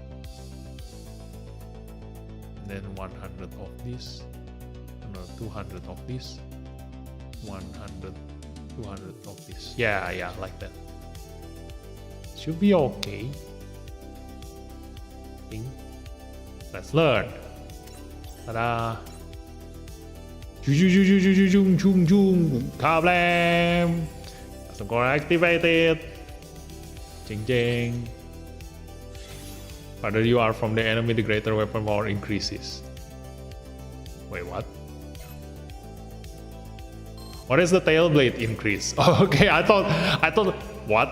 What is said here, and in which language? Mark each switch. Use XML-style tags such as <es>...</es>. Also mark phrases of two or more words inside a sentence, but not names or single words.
<en>And then 100 of this. No, 200 of this. 100. 200 of this. Yeah, like that. Should be okay. Let's learn. Ta-da! Kablam! Custom core activated. Jing jing. Further you are from the enemy, the greater weapon power increases. Wait, what? What is the tail blade increase? Okay, I thought, what?</en>